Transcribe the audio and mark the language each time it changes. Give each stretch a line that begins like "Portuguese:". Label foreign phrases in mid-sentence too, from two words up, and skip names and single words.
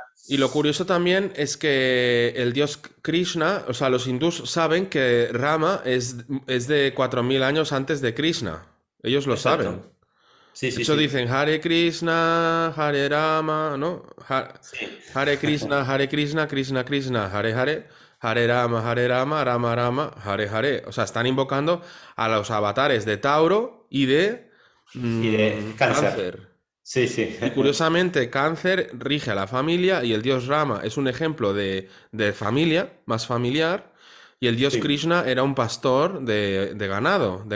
Spanish: Y lo curioso también es que el dios Krishna, o sea, los hindús saben que Rama es de 4000 años antes de Krishna. Ellos lo saben. Exacto. Sí, De sí, hecho sí. dicen Hare Krishna, Hare Rama, ¿no? Sí, Hare Krishna, Hare Krishna, Krishna Krishna, Hare Hare, Hare Rama, Rama Rama, Hare Hare. O sea, están invocando a los avatares de Tauro y de y de cáncer. Cáncer. Sí, sí. Y curiosamente, Cáncer rige a la familia y el dios Rama es un ejemplo de familia, más familiar, y el dios Sí, Krishna era un pastor de ganado, de